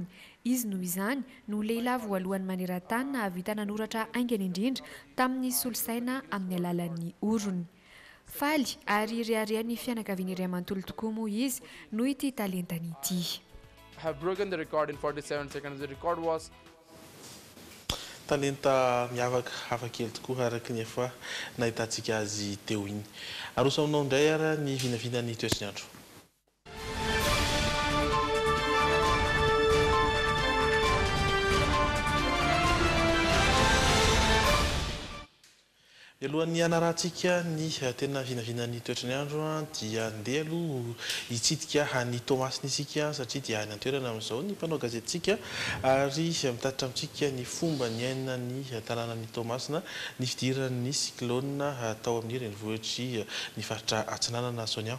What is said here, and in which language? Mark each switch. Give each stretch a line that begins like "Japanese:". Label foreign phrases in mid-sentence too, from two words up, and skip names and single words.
Malagasy: Izy noho izany no lehilahy voalohany maneran-tany nahavita nanoratra aingana indrindra tamin'ny solosaina amin'ny alalan'ny orony. Faly ary riarian'ny fianakaviany iray manontolo tokoa moa izy noho ity talentany ity.
English: I have broken the record in 47 seconds. The record was
Malagasy: talenta miavaka hafakely tokoa araka ny efa nahitantsika azy teo iny. Aroso aminao indray ara ny vinavinan'ny toetrany andro. Alohan'ny anarantsika ny tena vinavinan'ny toetrany andro dia andeha aloha hitsidika ny Tomasina isika satria dia any an-toerana amin'izao ny mpanao gazetintsika ary mitatitra amintsika ny fomba ny ainany tanànan'ny Tomasina ny fidiran'ny cyclone tao amin'ny renivohitry ny faritra Atsinanana Sonia.